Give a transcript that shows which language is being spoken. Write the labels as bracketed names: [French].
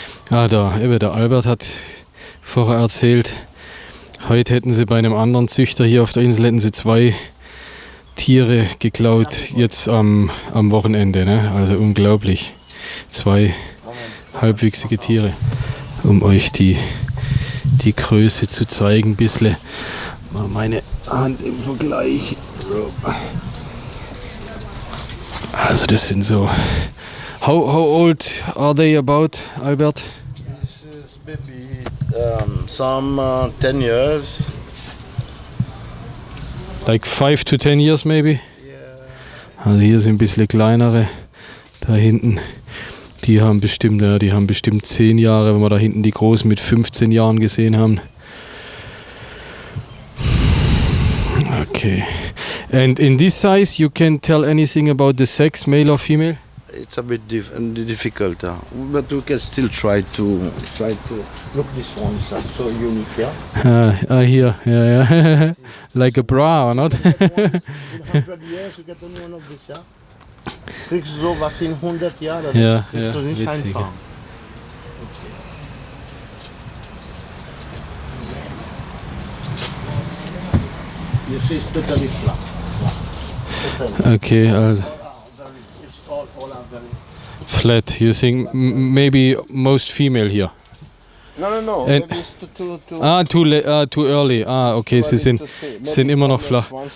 [German] Der Albert hat vorher erzählt, heute hätten sie bei einem anderen Züchter hier auf der Insel hätten sie 2 Tiere geklaut, jetzt am Wochenende. Ne? Also unglaublich. 2 halbwüchsige Tiere. Um euch die Größe zu zeigen, ein bisschen. Mal meine Hand im Vergleich. Also das sind so. [English] How old are they about, Albert? This is maybe some 10 years. Like 5 to 10 years maybe? Yeah. [German] Also hier sind ein bisschen kleinere. Da hinten, die haben bestimmt 10 Jahre, wenn wir da hinten die großen mit 15 Jahren gesehen haben. [English] Okay. And in this size you can tell anything about the sex, male or female? It's a bit difficult, but we can still try to look. This one is so unique, yeah. Here, yeah. Like a bra or not? In 100 years you get only one of this, yeah. [German] Kriegst du sowas in 100 Jahren? Ja, kriegst du nicht witzig. einfach. [English] You see, it's totally flat. Totally. [German] Okay, also [English] It's all are very. flat. You think maybe most female here? No. And- Maybe it's Too early. [German] Okay, sie sind immer noch flach.